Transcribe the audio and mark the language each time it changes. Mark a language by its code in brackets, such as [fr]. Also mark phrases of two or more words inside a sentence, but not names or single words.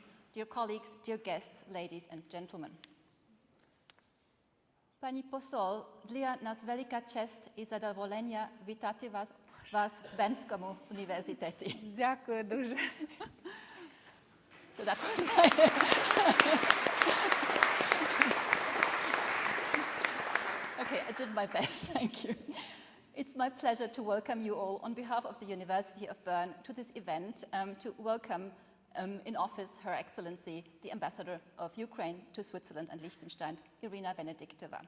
[en] dear colleagues, dear guests, ladies and gentlemen. [uk] Пані посол, для нас велика честь і задоволення вітати вас в Бернському університеті. Дякую дуже. [en] So that was my Okay, I did my best, thank you. It's my pleasure to welcome you all on behalf of the University of Bern to this event, to welcome in office Her Excellency, the Ambassador of Ukraine to Switzerland and Liechtenstein, Iryna Venediktova.